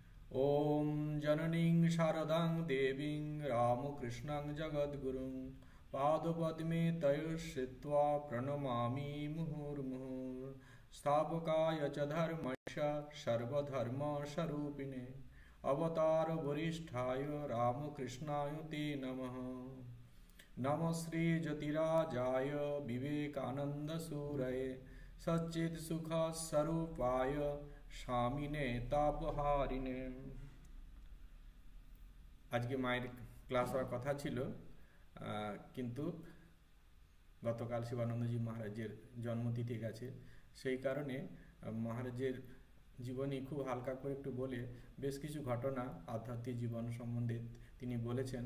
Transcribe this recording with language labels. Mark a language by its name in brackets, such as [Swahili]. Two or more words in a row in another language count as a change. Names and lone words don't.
[Sanskrit] ॐ जननीं शारदां देवीं रामकृष्णं जगद्गुरुं पादपद्मे तयोश्रित्वा प्रणमामि मुहुर्मुहुः स्थापकाय च धर्मस्य सर्वधर्मस्वरूपिणे अवतारवरिष्ठाय रामकृष्णाय ते नमः। नमः श्रीज्योतिराजाय विवेकानन्दसूरये सच्चित्सुखस्वरूपाय स्वामिने तापहारिणे। [Bangla] আজকে মায়ের ক্লাস হওয়ার কথা ছিল, কিন্তু গতকাল শিবানন্দজি মহারাজের জন্মতিথি গেছে, সেই কারণে মহারাজের জীবনী খুব হালকা করে একটু বলে বেশ কিছু ঘটনা আধ্যাত্মিক জীবন সম্বন্ধে তিনি বলেছেন।